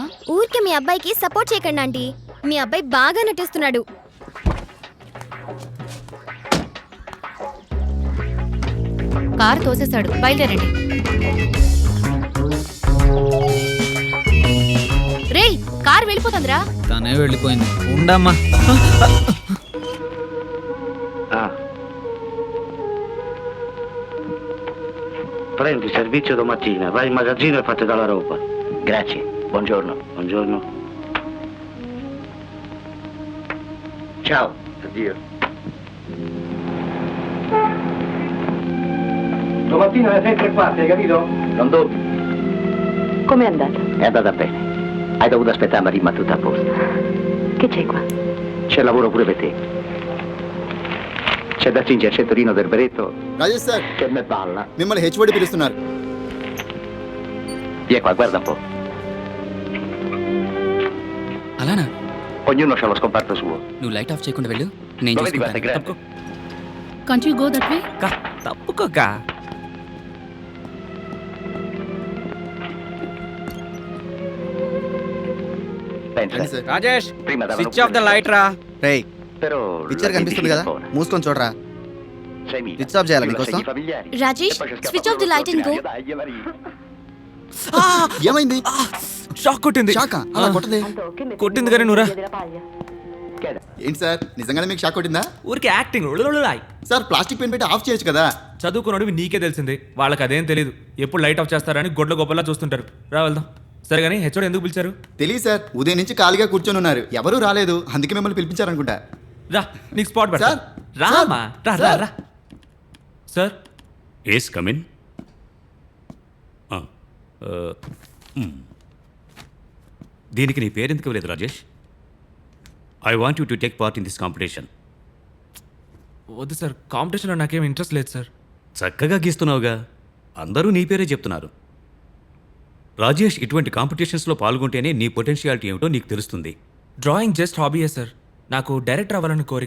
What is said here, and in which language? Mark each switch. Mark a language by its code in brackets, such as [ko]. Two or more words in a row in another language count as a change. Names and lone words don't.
[te] ఊరికే మీ అబ్బాయికి సపోర్ట్ చేయకండి ఆంటీ. మీ అబ్బాయి బాగా నటిస్తున్నాడు. కారు తోసేశాడు. బయలుదేరండి. రేయ్, కారు వెళ్ళిపోతుందిరా. తనే వెళ్ళిపోయింది. ఉండమ్మా. [it] Prendi servizio domattina, vai in magazzino e fate dalla roba. Grazie, buongiorno. Buongiorno. Ciao. Addio. Domattina alle 6:15, hai capito? Non dormi. Com'è andata? È andata bene. Hai dovuto aspettare, ma tutto a posto. Che c'è qua? C'è lavoro pure per te. C'è da cingere il centrino del berretto. [te] రాజేష్ సార్, [it] Che me balla. [te] మిమ్మల్ని హెచ్ఓడి పిలుస్తున్నారు. [it] Vieni qua, guarda un po'. [te] అలానా? [it] Ognuno ha lo scomparto suo. [te] నువ్వు [en] light off [te] చేయకుండా వెళ్ళు, నేను [it] Lo vedi quanto è [te] చూసుకుంటాను. [it] grande? [en] Can't you go that way? [te] తప్పుకోక. [it] Pensa. [te] రాజేష్, [it] Prima davano [en] switch off the light రా. [te] రేయ్, [it] Però [te] పిక్చర్ [it] la [te] కనిపిస్తుంది కదా, [it] buona. [te] మూసుకొని చూడరా. [it] 6.000. [en] Switch off [te] చేయాలా [it] Più [te] మీకోసం? [it] assegni familiari. [te] రాజేష్, [it] E poi c'è scappa [en] switch off the [it] quello [en] light and go. [it] straordinario. Dai, Maria. [te] ఏమైంది? షాక్ కొట్టింది. షాకా? అలా కొట్టదే. కొట్టింది కానీ నువ్వురా. ఏంటి సార్, నిజంగానే మీకు షాక్ కొట్టిందా? ఊరికి యాక్టింగ్. సార్, [en] plastic pen [te] పెట్టి ఆఫ్ చేయొచ్చు కదా. చదువుకున్నాడు, నీకే తెలిసింది. వాళ్ళకి అదేం తెలియదు. ఎప్పుడు [en] light off [te] చేస్తారని గొడ్ల గొప్పలా చూస్తుంటారు. రా వెళ్దాం. సరే కానీ హెచ్ఓడి ఎందుకు పిలిచారు? తెలియదు సార్, ఉదయం నుంచి ఖాళీగా కూర్చొని ఉన్నారు, ఎవరూ రాలేదు, అందుకే మిమ్మల్ని పిలిపించారనుకుంటా. రా, నీకు స్పాట్ పెడతా. సార్, రామా, రా రా రా. సార్, [en] yes come in. [te] దీనికి నీ పేరెందుకు ఇవ్వలేదు రాజేష్? [en] I want you to take part in this competition. [te] వద్దు సార్, కాంపిటీషన్లో నాకేం ఇంట్రెస్ట్ లేదు సార్. చక్కగా గీస్తున్నావుగా, అందరూ నీ పేరే చెప్తున్నారు. రాజేష్, ఇటువంటి కాంపిటీషన్స్లో పాల్గొంటేనే నీ పొటెన్షియాలిటీ ఏమిటో నీకు తెలుస్తుంది. [en] drawing just hobby [te] సార్. నాకు డైరెక్టర్ అవ్వాలని కోరిక.